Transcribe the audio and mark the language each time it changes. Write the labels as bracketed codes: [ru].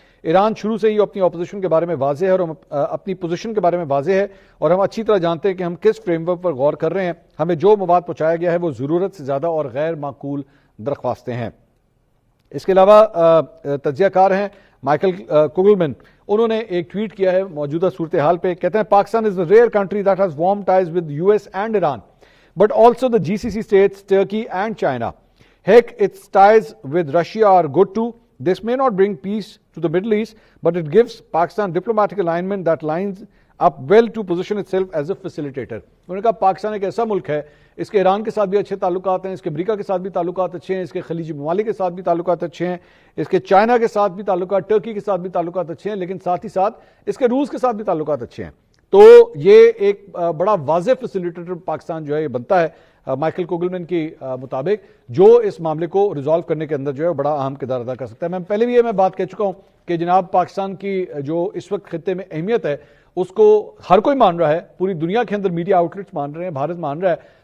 [ur] ایران شروع سے ہی اپنی اپوزیشن کے بارے میں واضح ہے اور اپنی پوزیشن کے بارے میں واضح ہے، اور ہم اچھی طرح جانتے ہیں کہ ہم کس فریم ورک پر غور کر رہے ہیں. ہمیں جو مواد پہنچایا گیا ہے وہ ضرورت سے زیادہ اور غیر معقول درخواستیں ہیں. اس کے علاوہ تجزیہ کار ہیں مائیکل کوگلمن، انہوں نے ایک ٹویٹ کیا ہے موجودہ صورتحال پہ. کہتے ہیں [en] Pakistan is the rare country that has warm ties with US and Iran, but also the GCC states, Turkey and China. Heck, its ties with Russia are good too. This may not bring peace to the Middle East, but it gives Pakistan diplomatic alignment that lines up well to position itself as a facilitator. [ur] انہوں نے کہا پاکستان ایک ایسا ملک ہے، اس کے ایران کے ساتھ بھی اچھے تعلقات ہیں، اس کے امریکہ کے ساتھ بھی تعلقات اچھے ہیں، اس کے خلیجی ممالک کے ساتھ بھی تعلقات اچھے ہیں، اس کے چائنا کے ساتھ بھی تعلقات، ٹرکی کے ساتھ بھی تعلقات اچھے ہیں، لیکن ساتھ ہی ساتھ اس کے روس کے ساتھ بھی تعلقات اچھے ہیں. تو یہ ایک بڑا واضح فیسیلیٹیٹر پاکستان جو ہے یہ بنتا ہے مائیکل کوگلمن کی مطابق، جو اس معاملے کو ریزالو کرنے کے اندر جو ہے بڑا اہم کردار ادا کر سکتا ہے. میں پہلے بھی یہ بات کہہ چکا ہوں کہ جناب پاکستان کی جو اس وقت خطے میں اہمیت ہے اس کو ہر کوئی مان رہا ہے، پوری دنیا کے اندر میڈیا آؤٹ لیٹس مان رہے ہیں، بھارت مان رہا ہے.